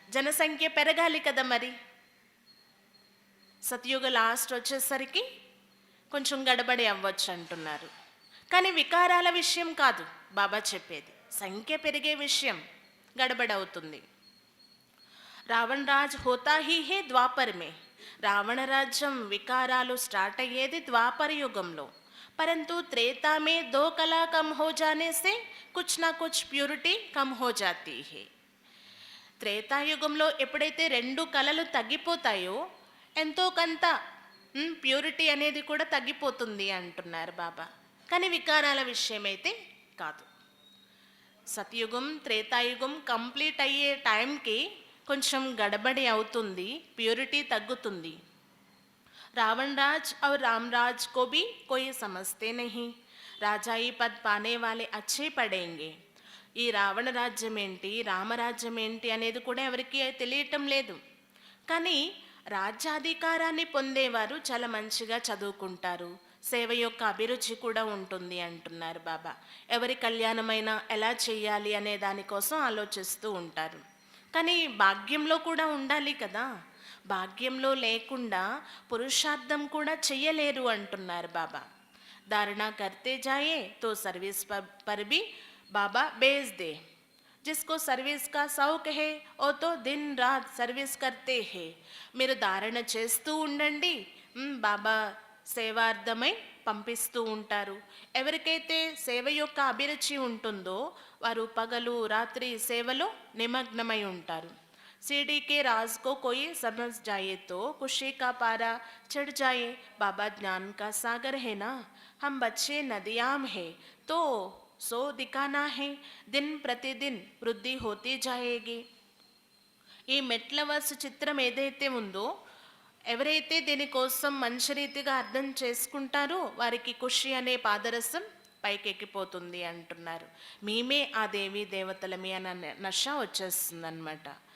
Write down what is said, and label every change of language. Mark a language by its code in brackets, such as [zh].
[te] జనసంఖ్య పెరగాలి కదా మరి. సతయుగ లాస్ట్ వచ్చేసరికి కొంచెం గడబడి అవ్వచ్చు అంటున్నారు. కానీ వికారాల విషయం కాదు బాబా చెప్పేది, సంఖ్య పెరిగే విషయం గడబడి అవుతుంది. [hi] రావణ రాజ్ హోతా హీ హే ద్వాపర్ మే. [te] రావణ రాజ్యం వికారాలు స్టార్ట్ అయ్యేది ద్వాపర యుగంలో. [hi] परंतु त्रेता में 2 कला कम हो जाने से कुछ ना कुछ प्यूरिटी कम हो जाती है. [te] త్రేతాయుగంలో ఎప్పుడైతే 2 కళలు తగ్గిపోతాయో ఎంతో కొంత ప్యూరిటీ అనేది కూడా తగ్గిపోతుంది అంటున్నారు బాబా. కానీ వికారాల విషయమైతే కాదు. సతయుగం త్రేతాయుగం కంప్లీట్ అయ్యే టైంకి కొంచెం గడబడి అవుతుంది, ప్యూరిటీ తగ్గుతుంది. [hi] रावण राज और राम राज को भी कोई समझते नहीं. राजाई पद पाने वाले अच्छे पड़ेंगे. [te] ఈ రావణ రాజ్యం ఏంటి రామరాజ్యం ఏంటి అనేది కూడా ఎవరికి తెలియటం లేదు. కానీ రాజ్యాధికారాన్ని పొందేవారు చాలా మంచిగా చదువుకుంటారు, సేవ యొక్క అభిరుచి కూడా ఉంటుంది అంటున్నారు బాబా. ఎవరి కళ్యాణమైనా ఎలా చేయాలి అనే దానికోసం ఆలోచిస్తూ ఉంటారు. కానీ భాగ్యంలో కూడా ఉండాలి కదా. భాగ్యంలో లేకుండా పురుషార్థం కూడా చెయ్యలేరు అంటున్నారు బాబా. [hi] धारणा करते जाए तो सर्विस पर भी बाबा भेज दे. जिसको सर्विस का शौक है वो तो दिन रात सर्विस करते हैं. [te] మీరు ధారణ చేస్తూ ఉండండి, బాబా సేవార్థమై పంపిస్తూ ఉంటారు. ఎవరికైతే సేవ యొక్క అభిరుచి ఉంటుందో వారు పగలు రాత్రి సేవలో నిమగ్నమై ఉంటారు. [hi] सीढ़ी के राज को कोई समझ जाए तो खुशी का पारा चढ़ जाए. बाबा ज्ञान का सागर है ना, हम बच्चे नदियाम है तो सो दिखाना है. दिन प्रतिदिन वृद्धि होती जाएगी. [te] ఈ మెట్లవర్స్ చిత్రం ఏదైతే ఉందో ఎవరైతే దీనికోసం మంచి రీతిగా అర్థం చేసుకుంటారో వారికి ఖుషి అనే పాదరసం పైకెక్కిపోతుంది అంటున్నారు. మేమే ఆ దేవీ దేవతలమే అన్న నష వచ్చేస్తుంది అనమాట.